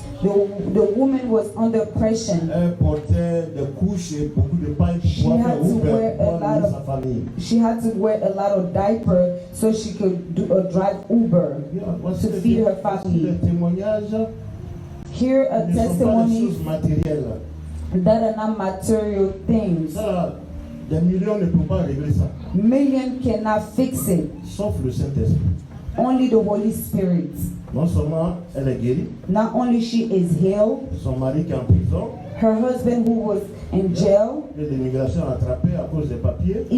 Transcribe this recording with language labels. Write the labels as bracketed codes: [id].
[en] The woman was under pressure. [fr] Elle portait des couches et beaucoup de pailles pour pouvoir faire Uber pour nourrir sa famille. [en] She had to wear a lot of diaper so she could drive Uber to feed her family. [fr] Les témoignages [en] Here are [fr] ne sont pas des [en] testimonies [fr] choses matérielles. [en] that are not material things. [fr] Ça, des millions ne peuvent pas régler ça. [en] Million cannot fix it. [fr] Sauf le Saint-Esprit. [en] Only the Holy Spirit. [fr] Non seulement elle est guérie, [en] Not only she is healed, [fr] son mari qui est en prison, [en] her husband who was in jail, [fr] et l'immigration a attrapé à cause des papiers.